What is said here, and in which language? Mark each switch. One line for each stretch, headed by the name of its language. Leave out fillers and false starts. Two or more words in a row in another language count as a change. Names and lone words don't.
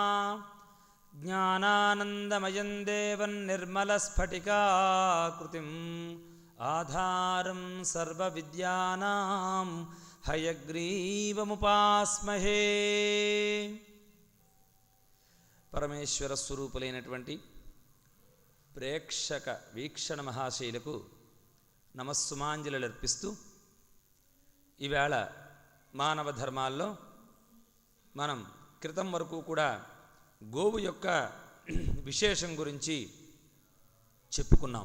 Sanskrit: ज्ञानानन्दमयं देवं निर्मलस्फटिकाकृतिम् आधारं सर्वविद्यानां हयग्रीवमुपास्महे।
Telugu: పరమేశ్వర స్వరూపులైనటువంటి ప్రేక్షక వీక్షణ మహాశైలకు నమస్సుమాంజలు అర్పిస్తూ ఈవేళ మానవ ధర్మాల్లో మనం క్రితం వరకు కూడా గోవు యొక్క విశేషం గురించి చెప్పుకున్నాం.